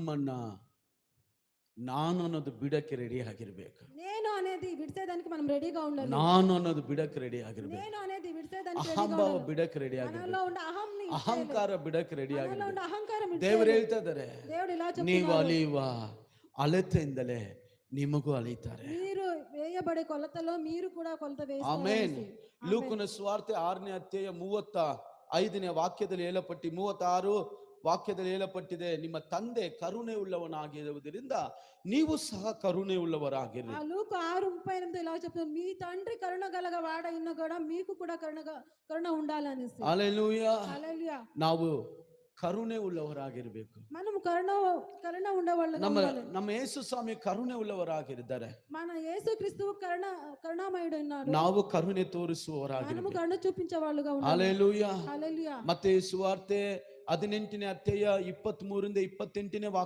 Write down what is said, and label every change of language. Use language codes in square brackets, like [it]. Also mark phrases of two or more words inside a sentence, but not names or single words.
[kn] ನಿಮ್ಮನ್ನ ನಾನು ಅನ್ನೋದು ಬಿಡಕ್ಕೆ ರೆಡಿ ಆಗಿರ್ಬೇಕು. [te] నేను అనేది విడిచేదానికి మనం రెడీగా ఉండాలి. [kn] ನಾನು ಅನ್ನೋದು ಬಿಡಕ್ಕೆ ರೆಡಿ ಆಗಿರ್ಬೇಕು. [te] నేను అనేది విడిచేదానికి రెడీగా [kn] ಅಹಂಭಾವ [te] ఉండాలి. [kn] ಬಿಡಕ್ಕೆ ರೆಡಿ [te] మనలో [kn] ಆಗಿರ್ಬೇಕು. [te] ఉండే అహంని [kn] ಅಹಂಕಾರ ಬಿಡಕ್ಕೆ ರೆಡಿ [te] మనలో [kn] ಆಗಿರ್ಬೇಕು. [te] ఉండే అహంకారం [kn] ದೇವರು [te] విడిచేయాలి. [kn] ಹೇಳ್ತಾ ಇದ್ದಾರೆ, [te] దేవుడు ఇలా [kn] ನೀವು [te] చెప్తున్నాడు, [kn] ಅಲಿಯುವ ಅಳತೆಯಿಂದಲೇ ನಿಮಗೂ ಅಲಿತಾರೆ. [te] మీరు వేయబడే కొలతలో మీరు కూడా కొలత [kn] ಆಮೇನ್. [te] వేసుకోవాలి. [kn] ಲೂಕನ ಸುವಾರ್ತೆ 6ನೇ ಅಧ್ಯಾಯ 35ನೇ ವಾಕ್ಯದಲ್ಲಿ ಹೇಳಪಟ್ಟಿ 36 ವಾಕ್ಯದಲ್ಲಿ ಹೇಳಪಟ್ಟಿದೆ, ನಿಮ್ಮ ತಂದೆ ಕರುಣೆ ಉಳ್ಳವನಾಗಿರುವುದರಿಂದ ನೀವು ಸಹ ಕರುಣೆ ಉಳ್ಳವರಾಗಿರಿ. [te] ఆ లూకా 6:38 ఇలా చెప్తుంది, మీ తండ్రి కరుణ గలగ వాడైన కూడా మీకు కూడా కరుణ ఉండాలనేసి. [kn] ಹಲ್ಲೆಲೂಯಾ. [te] హల్లెలూయా. [kn] ನಾವು ಕರುಣೆ ಉಳ್ಳವರಾಗಿರ್ಬೇಕು. [te] మనం కరుణ ఉండేవాళ్ళుగా [kn] ನಮ್ಮ [te] ఉండాలి. [kn] ನಮ್ಮ ಯೇಸು ಸ್ವಾಮಿ ಕರುಣೆ ಉಳ್ಳವರಾಗಿದ್ದಾರೆ. [te] మన యేసుక్రీస్తు కరుణామయుడు ఉన్నాడు. [kn] ನಾವು ಕರುಣೆ [te] మనము [kn] ತೋರಿಸುವವರಾಗಿರ್ಬೇಕು. [te] కరుణ చూపించే వాళ్ళుగా ఉండాలి. [kn] ಹಲ್ಲೆಲೂಯಾ. [te] హల్లెలూయా. [kn] ಮತ್ತೆ ಸುವಾರ್ತೆ 18ನೇ ಅಧ್ಯಾಯ 23ರಿಂದ 28ನೇ ವಾಕ್ಯ